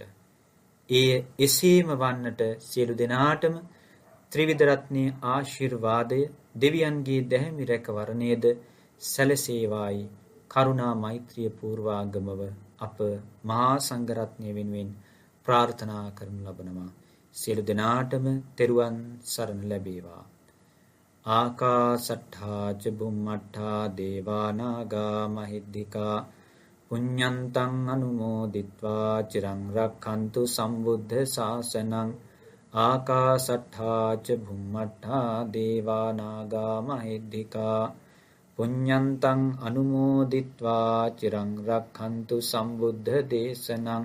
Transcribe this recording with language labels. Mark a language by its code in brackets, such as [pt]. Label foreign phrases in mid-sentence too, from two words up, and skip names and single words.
[si] ඒ එසේම වන්නට සියලු දෙනාටම ත්‍රිවිධ රත්නයේ ආශිර්වාදය දෙවියන්ගේ දැහැමි රැකවරණයද සැලසේවායි කරුණා මෛත්‍රිය පූර්වාගමව අප මහා සංඝරත්නය වෙනුවෙන් ප්‍රාර්ථනා කරනු ලබනවා. සියලු දෙනාටම තෙරුවන් සරණ ලැබේවා. [pi] ආකාසට්ඨා ච බුම්මට්ඨා දේවා නාග මහිද්దికා පුඤ්ඤන්තං අනුමෝදිත්වා චිරං රක්ඛන්තු සම්බුද්ධ ශාසනං. ආකාසට්ඨා ච බුම්මට්ඨා දේවා නාග මහිද්దికා පුඤ්ඤන්තං අනුමෝදිත්වා චිරං රක්ඛන්තු සම්බුද්ධ දේශනං.